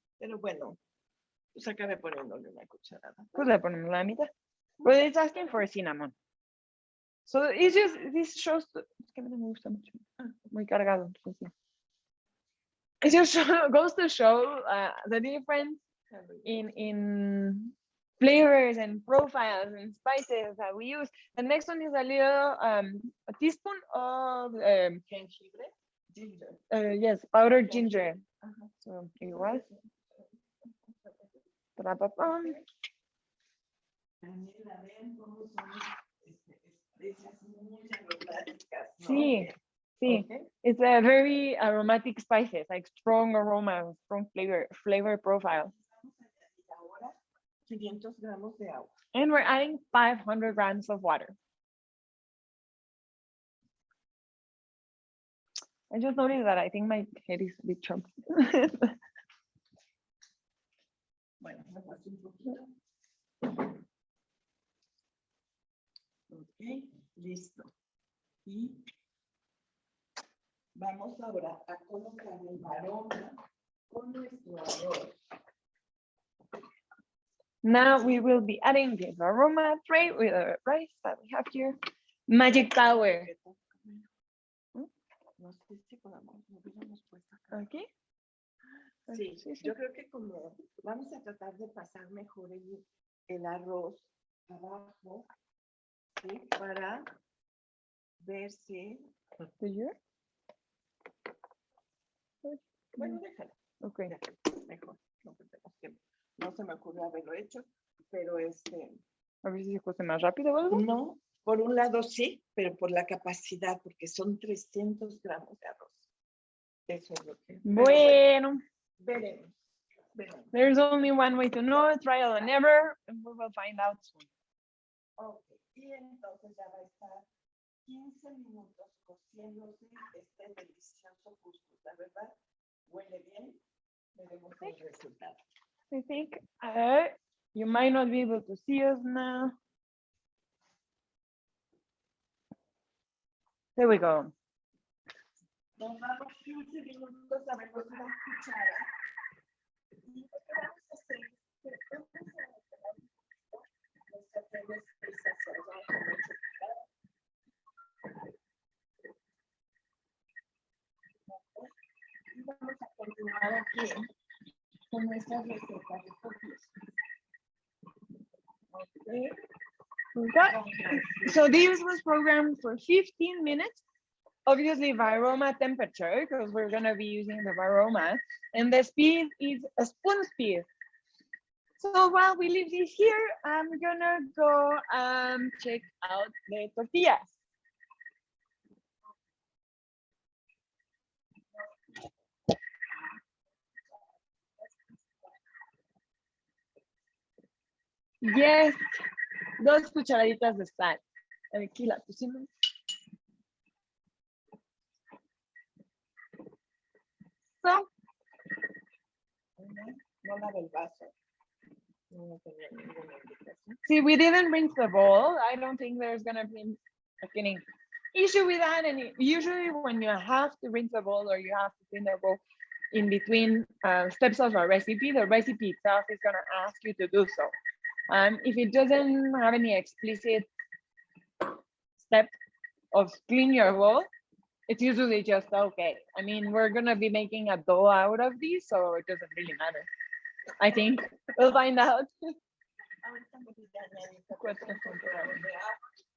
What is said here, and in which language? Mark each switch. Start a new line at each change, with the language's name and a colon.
Spanish: Pero bueno, pues acabé poniéndole una cucharada. Pues le ponemos la mitad.
English: But it's asking for cinnamon. So it's just, this shows,
Spanish: es que me gusta mucho. Muy cargado.
English: Entonces, it just goes to show the difference in flavors and profiles and spices that we use. The next one is a little a teaspoon of
Spanish: Jengibre. Ginger.
English: yes, powdered ginger. Ajá.
Spanish: So igual. Trapapam. Daniela, vean cómo son especias muy aromáticas, ¿no? Sí, sí.
English: Okay. It's a very aromatic spices, like strong aroma, strong flavor profile.
Spanish: Vamos a añadir ahora 500 gramos de agua.
English: And we're adding 500 grams of water. I just noticed that I think my head is a bit chunky.
Spanish: Bueno, me paso un poquito. Ok, listo. Y vamos ahora a colocar el aroma con nuestro arroz.
English: Now we will be adding the aroma tray with the rice that we have here. Magic Tower.
Spanish: No sé si podamos, lo hubiéramos puesto acá.
English: Okay.
Spanish: Sí, Sí, sí. yo creo que como vamos a tratar de pasar mejor el arroz abajo, ¿sí? Para ver si,
English: Do you?
Spanish: bueno, déjalo,
English: Okay.
Spanish: ya, mejor. No, tenemos que, no se me ocurrió haberlo hecho, pero A ver si se cose más rápido o algo. no, por un lado sí, pero por la capacidad, porque son 300 gramos de arroz. Eso es lo que, pero Bueno, veremos, veremos.
English: there's only one way to know, trial and error, and we will find out soon.
Spanish: Ok, y entonces ya va a estar 15 minutos cociéndose este delicioso cuscús. La verdad, huele bien. Veremos el resultado.
English: I think you might not be able to see us now. There we go.
Spanish: Nos damos 15 minutos a velocidad cuchara. Y lo que vamos a hacer es que vamos a pegar nuestras tres piezas allá con mucho cuidado. Y vamos a continuar aquí con nuestras recetas de tortillas.
English: Okay. Okay. So this was programmed for 15 minutes. Obviously Varoma temperature, because we're gonna be using the Varoma, and the speed is a spoon speed. So while we leave this here, I'm gonna go check out the tortillas.
Spanish: Yes, 2 cucharaditas de sal. Aquí la pusimos.
English: So,
Spanish: No lave el vaso. No tenía ninguna indicación.
English: see, we didn't rinse the bowl. I don't think there's gonna be like any issue with that. And usually when you have to rinse the bowl or you have to clean the bowl in between steps of a recipe, the recipe itself is gonna ask you to do so. If it doesn't have any explicit step of clean your bowl, it's usually just okay. I mean, we're gonna be making a dough out of these, so it doesn't really matter. I think we'll find out.
Spanish: Ahorita me voy a añadir 400 gramos de agua.